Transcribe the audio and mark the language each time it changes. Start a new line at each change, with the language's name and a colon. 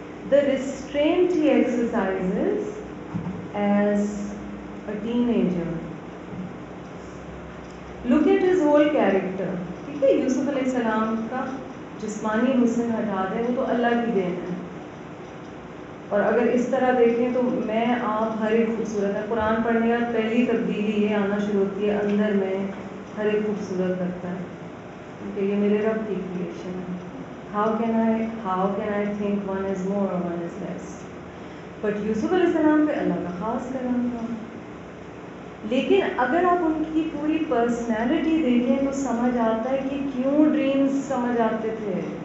English: The restraint he exercises as a teenager. Look at his whole character.
Urdu: ٹھیک ہے, یوسف علیہ السلام کا جسمانی حسن ہٹا دیں, وہ تو اللہ کی دین ہے. اور اگر اس طرح دیکھیں تو میں آپ ہر ایک خوبصورت ہے. قرآن پڑھنے کا پہلی تبدیلی یہ آنا شروع ہوتی ہے اندر میں ہر ایک خوبصورت لگتا ہے کیونکہ یہ میرے رب کی کریشن ہے.
English: How can I think one is more or one is less?
Urdu: But یوسف علیہ السلام پہ اللہ کا خاص کرم تھا. لیکن اگر آپ ان کی پوری پرسنالٹی دیکھیں تو سمجھ آتا ہے کہ کیوں ڈریمز سمجھ آتے تھے.